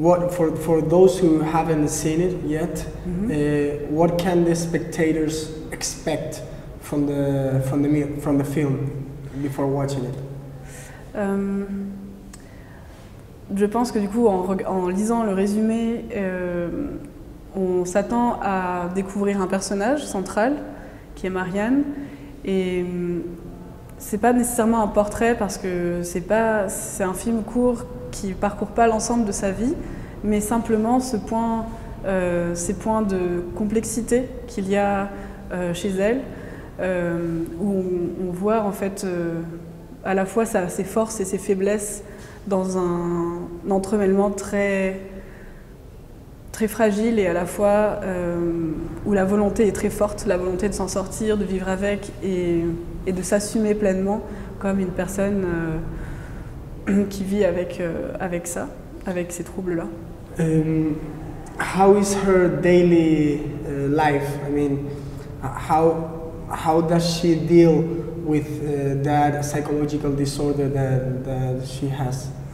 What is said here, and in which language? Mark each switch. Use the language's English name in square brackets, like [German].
[English] For those who haven't seen it yet, what can the spectators expect from the film before watching it? [French] Je pense que du coup, en lisant le résumé, on s'attend à découvrir un personnage central qui est Marianne, et c'est pas nécessairement un portrait parce que c'est un film court qui parcourt pas l'ensemble de sa vie, mais simplement ces points de complexité qu'il y a chez elle, où on voit en fait à la fois ses forces et ses faiblesses dans un entremêlement très fragile, et à la fois où la volonté est très forte, la volonté de s'en sortir, de vivre avec et de s'assumer pleinement comme une personne qui vit avec ça, avec ces troubles-là. [English] How is her daily life? I mean, how does she deal with that psychological disorder that she has?